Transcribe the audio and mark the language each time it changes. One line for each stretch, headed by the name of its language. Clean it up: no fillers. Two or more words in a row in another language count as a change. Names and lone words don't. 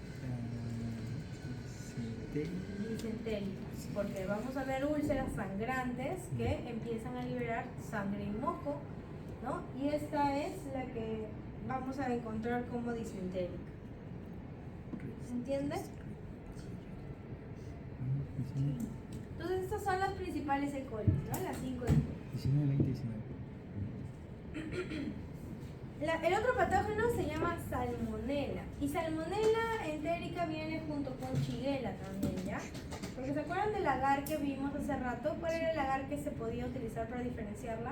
Spanish: Disentéricas, porque vamos a ver úlceras sangrantes que empiezan a liberar sangre y moco, ¿no? Y esta es la que vamos a encontrar como disentérica. ¿Se entiende? Entonces estas son las principales E. coli, ¿no? Las 5 E. coli. 19, 20, 19. El otro patógeno se llama salmonela. Y salmonela entérica viene junto con shigella también, ¿ya? Porque ¿se acuerdan del agar que vimos hace rato? ¿Cuál era el agar que se podía utilizar para diferenciarlas?